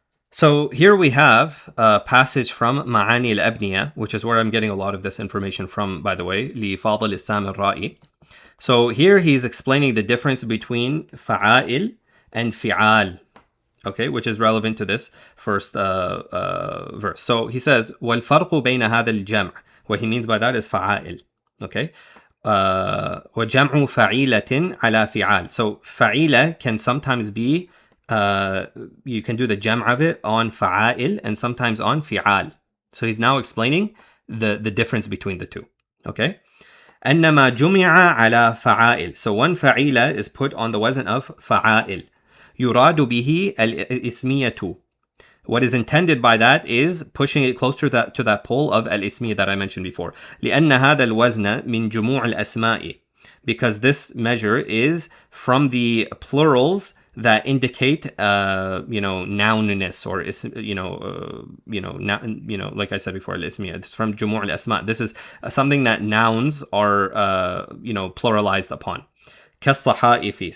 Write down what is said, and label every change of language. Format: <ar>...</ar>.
<en>So here we have a passage from Ma'ani al-Abniya, which is where I'm getting a lot of this information from, by the way, لفاضل السام الرائي. So here he's explaining the difference between fa'ail and fi'al, okay, which is relevant to this first verse. So he says,</en> <ar>وَالْفَرْقُ بَيْنَ هَذَا الْجَمْعِ.</ar> <en>What he means by that is fa'ail, okay?</en> <ar>وَجَمْعُ فَعِيلَةٍ عَلَى فِعَال.</ar> <en>So fa'ila can sometimes be, you can do the jam' of it on fa'ail and sometimes on fi'al. So he's now explaining the difference between the two.</en> <ar>Okay? أنما جمع على فعائل.</ar> <en>So one فعيلة is put on the wazn of فعائل.</en> <ar>يراد به الاسمية.</ar> <en>What is intended by that is pushing it closer to that pole of al-ismiyya that I mentioned before.</en> <ar>لأن هذا الوزن من جموع الأسماء.</ar> <en>Because this measure is from the plurals that indicate, nounness, or like I said before, al-ismiyya. It's from</en> <ar>جموع الأسماء.</ar> <en>This is something that nouns are, pluralized upon. كالصحائف.</en>